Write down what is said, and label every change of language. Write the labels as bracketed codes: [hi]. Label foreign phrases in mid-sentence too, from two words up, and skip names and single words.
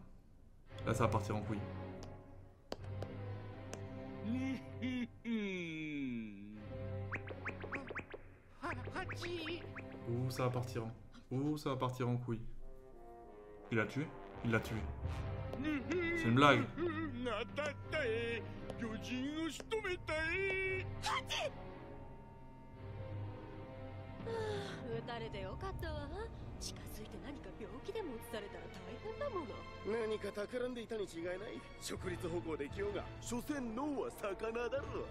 [fr] Là, ça va partir en couille. Ouh, ça va partir en... Ouh, ça va partir en couille. Il l'a tué? Il l'a tué. C'est une blague. [ja] 撃たれてよかったわ。近づいて何か病気でも移されたら大変だもの。何か企んでいたに違いない。直立歩行できようが所詮脳は魚だろ。